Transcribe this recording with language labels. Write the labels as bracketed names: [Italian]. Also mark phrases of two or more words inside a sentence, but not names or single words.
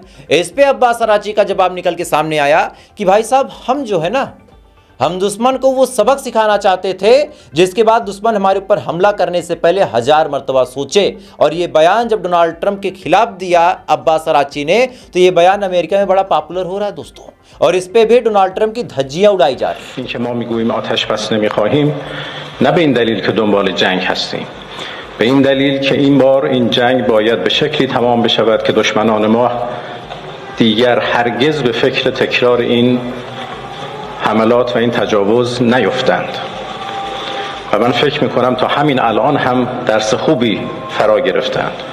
[Hindi] इस पे अब्बास अराची का जवाब निकल के सामने आया कि भाई साहब, हम जो है ना, हम दुश्मन को वो सबक सिखाना चाहते थे जिसके बाद दुश्मन हमारे ऊपर हमला करने से पहले 1000 मर्तबा सोचे। और ये बयान जब डोनाल्ड ट्रंप के खिलाफ दिया अब्बास अराची ने तो ये बयान अमेरिका में बड़ा पॉपुलर हो रहा है दोस्तों, और इस पे भी डोनाल्ड ट्रंप की धज्जियां उड़ाई जा रही हैं। [Persian] ما میگوییم آتش بس نمیخواهیم نه به این دلیل که دنبال جنگ هستیم، به این دلیل که این بار این جنگ باید به شکلی تمام بشود که دشمنان ما دیگر هرگز به فکر تکرار این حملات و این تجاوز نیفتند و من فکر میکنم تا همین الان هم درس خوبی فرا گرفتند،